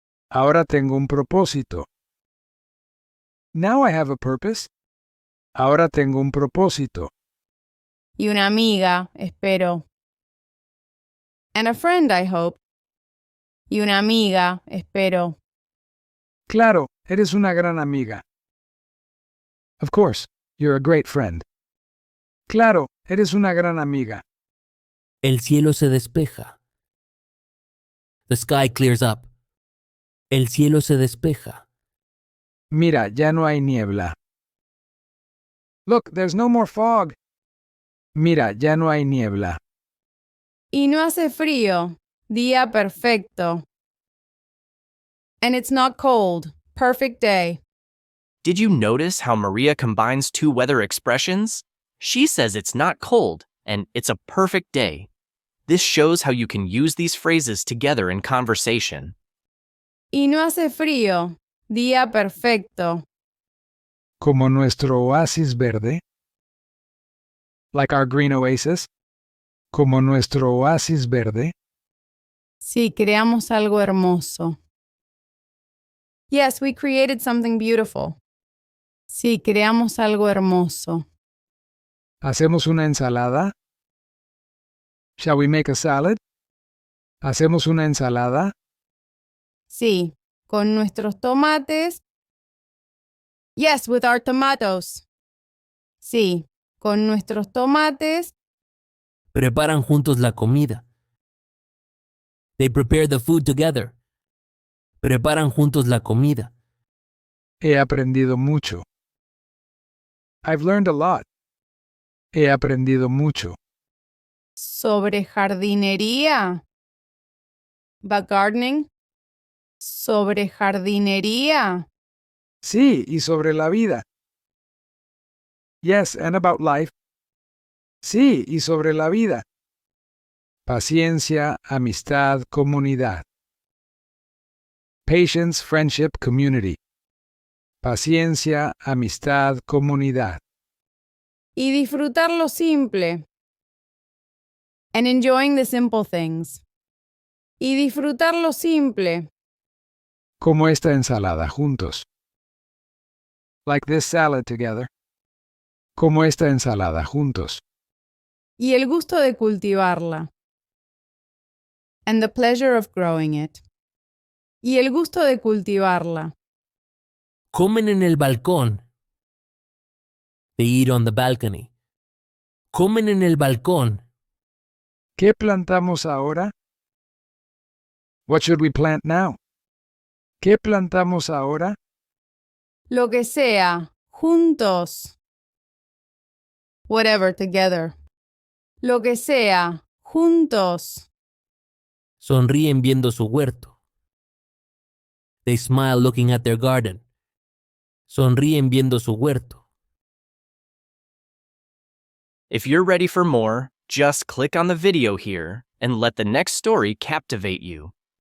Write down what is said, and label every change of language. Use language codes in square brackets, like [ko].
[es] Ahora tengo un propósito. [en] Now I have a purpose. [es] Ahora tengo un propósito. Y una amiga, espero. [en] And a friend, I hope. [es] Y una amiga, espero. Claro, eres una gran amiga. [en] Of course, you're a great friend. [es] Claro, eres una gran amiga. El cielo se despeja. [en] The sky clears up. [es] El cielo se despeja. Mira, ya no hay niebla. [en] Look, there's no more fog. [es] Mira, ya no hay niebla. Y no hace frío. Día perfecto. [en] And it's not cold. Perfect day. Did you notice how Maria combines two weather expressions? She says it's not cold and it's a perfect day. This shows how you can use these phrases together in conversation. [es] Y no hace frío. Día perfecto. Como nuestro oasis verde. [en] Like our green oasis. [es] como nuestro oasis verde. Sí, creamos algo hermoso. [en] Yes, we created something beautiful. [es] Sí, creamos algo hermoso. ¿Hacemos una ensalada? [en] Shall we make a salad? [es] ¿Hacemos una ensalada? Sí, con nuestros tomates. [en] Yes, with our tomatoes. [es] Sí, con nuestros tomates. Preparan juntos la comida. [en] They prepare the food together. [es] Preparan juntos la comida. He aprendido mucho. [en] I've learned a lot. [es] He aprendido mucho. Sobre jardinería. [en] About gardening. [es] Sobre jardinería. Sí, y sobre la vida. [en] Yes, and about life. [es] Sí, y sobre la vida. Paciencia, amistad, comunidad. [en] Patience, friendship, community. [es] Paciencia, amistad, comunidad. Y disfrutar lo simple. [en] And enjoying the simple things. [es] Y disfrutar lo simple. Como esta ensalada juntos. [en] Like this salad together. [es] Como esta ensalada juntos. Y el gusto de cultivarla. [en] And the pleasure of growing it. [es] Y el gusto de cultivarla. Comen en el balcón. [en] They eat on the balcony. [es] Comen en el balcón. ¿Qué plantamos ahora? [en] What should we plant now? [es] ¿Qué plantamos ahora? Lo que sea, juntos. [en] Whatever, together. [es] Lo que sea, juntos. Sonríen viendo su huerto. [en] They smile looking at their garden. [es] Sonríen viendo su huerto. [en] If you're ready for more, just click on the video here and let the next story captivate you.